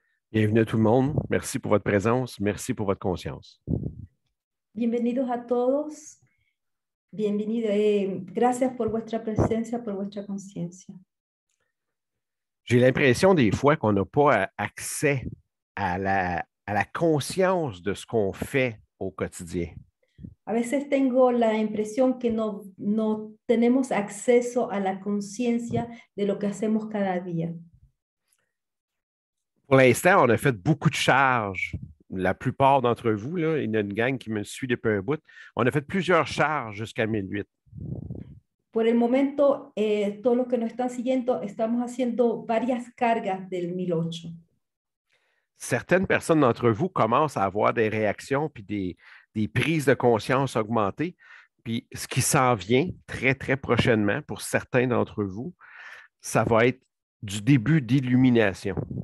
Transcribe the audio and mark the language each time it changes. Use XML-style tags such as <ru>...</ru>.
<fr>Bienvenue à tout le monde. Merci pour votre présence. Merci pour votre conscience.</fr> <es>Bienvenidos a todos. Bienvenido. Gracias por vuestra presencia, por vuestra conciencia.</es> <fr>J'ai l'impression des fois qu'on n'a pas accès à la conscience de ce qu'on fait au quotidien.</fr> <es>A veces tengo la impresión que no tenemos acceso a la conciencia de lo que hacemos cada día.</es> <fr>Pour l'instant, on a fait beaucoup de charges. La plupart d'entre vous, là, il y a une gang qui me suit depuis un bout. On a fait plusieurs charges jusqu'à 1008.</fr> <es>Por el momento, todos los que nos están siguiendo, estamos haciendo varias cargas del 1008.</es> <fr>Certaines personnes d'entre vous commencent à avoir des réactions puis des prises de conscience augmentées. Puis ce qui s'en vient très, très prochainement pour certains d'entre vous, ça va être du début d'illumination.</fr>